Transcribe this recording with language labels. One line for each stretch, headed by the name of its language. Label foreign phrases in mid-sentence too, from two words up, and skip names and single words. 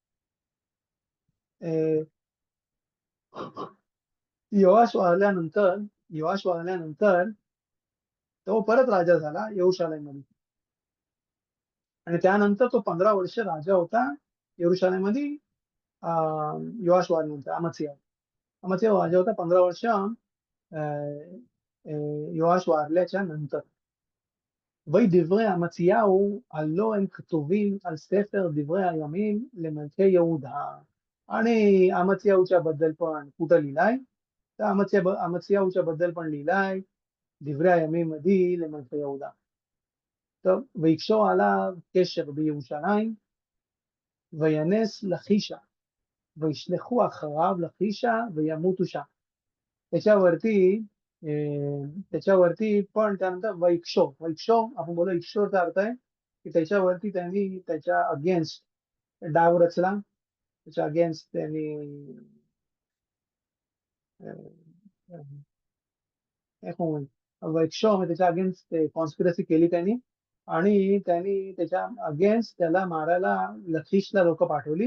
Marathi: योआश वारल्यानंतर तो परत राजा झाला यरूशलेम मध्ये आणि त्यानंतर तो 15 वर्ष राजा होता यरूशलेम मध्ये יואש वारल्यानंतर अमस्याव राजा होता 15 वर्ष יואש वारल्याच्या नंतर.
Hebrew: וידברי אמציהו הלא הם כתובים על ספר דברי הימים למלכי यहूदा.
Marathi: आणि अमस्याहूच्या बद्दल पण कुठं लिहिलाय? तर अमस्याहूच्या बद्दल पण लिहिलाय
Hebrew: דברי הימים
Marathi: मध्ये
Hebrew: למלכי יהודה. טוב, ויקשור עליו קשר בירושלים, וינס לכישה, וישלחו אחריו לכישה וימותו שם.
Marathi: त्याच्यावरती पण त्यानंतर वैक्षोर आपण बोलू इक्षोरचा अर्थ आहे की त्याच्यावरती त्यांनी त्याच्या अगेन्स्ट डाव रचला, त्याच्या अगेन्स्ट त्यांनी वैक्षोर त्याच्या अगेन्स्ट कॉन्स्पिरसी केली त्यांनी, आणि त्यांनी त्याच्या अगेन्स्ट त्याला मारायला लखीशला लोक पाठवली.